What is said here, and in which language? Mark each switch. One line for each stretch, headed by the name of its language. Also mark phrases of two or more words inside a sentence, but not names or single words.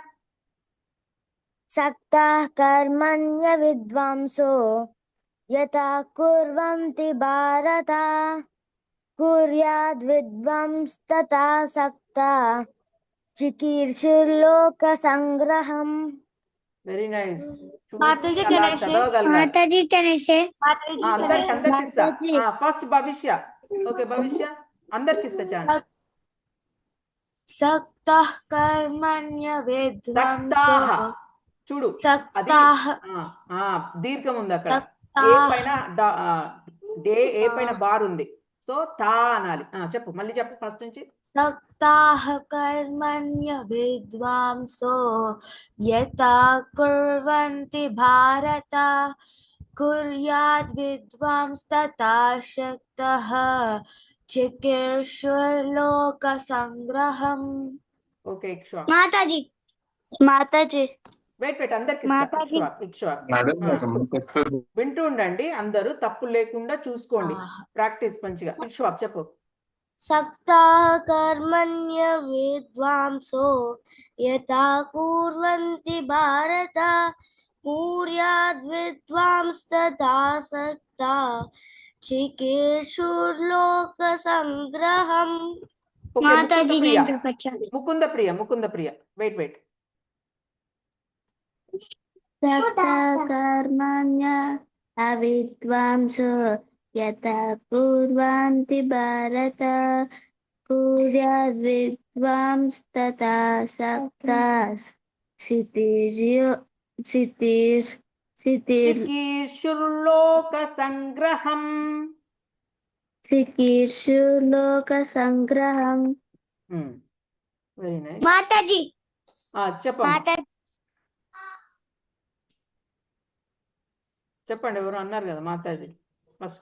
Sanskrit: సక్తా కర్మణ్య విద్వాంసో యథా కుర్వంతి భారత కుర్యాద్ విద్వాంస్తథాసక్తా చికీర్షుర్లోక సంగ్రహం.
English: Very nice.
Telugu: మాతాజీ,
English: can I say? మాతాజీ can I say?
Telugu: అందరికి ఫస్ట్ భవిష్య. ఓకే భవిష్య, అందరికి ఇస్తా ఛాన్స్.
Sanskrit: సక్తా కర్మణ్య విద్వాంసో
Telugu: చూడు, అది
Sanskrit: సక్తాః
Telugu: దీర్ఘం ఉంది అక్కడ. ఏ పైన బార్ ఉంది, సో తా అనాలి. చెప్పు, మళ్ళీ చెప్పు ఫస్ట్ నుంచి.
Sanskrit: सक्ताः कर्मण्य विद्वांसो यथा कुर्वन्ति भारत कुर्याद् विद्वांस्तथा शक्तः चिकीर्षुर्लोकसङ्ग्रहम्
Telugu: ఓకే ఇక్ష్వా మాతాజీ माताजी వెయిట్ అందరికి మాతాజీ. ఇక్ష్వా వింటూ ఉండండి అందరూ తప్పు లేకుండా చూసుకోండి ప్రాక్టీస్ మంచిగా ఇక్ష్వా చెప్పు
Sanskrit: सक्ताः कर्मण्य विद्वांसो यथा कुर्वन्ति भारत कुर्याद् विद्वांस्तथा सक्ता चिकीर्षुर्लोकसङ्ग्रहम्
Telugu: ఓకే మాతాజీ నేను చెప్పచ్చా ముకుంద ప్రియ వెయిట్
Sanskrit: सक्ता कर्मण्य अविद्वांसो यथा कुर्वन्ति भारत कुर्याद् विद्वांस्तथा सक्ता చికీర్షుర్లోక సంగ్రహం चिकीर्षुर्लोकसङ्ग्रहम्
English: Very nice
Telugu: మాతాజీ చెప్పండి ఎవరు అన్నారు కదా మాతాజీ ఫస్ట్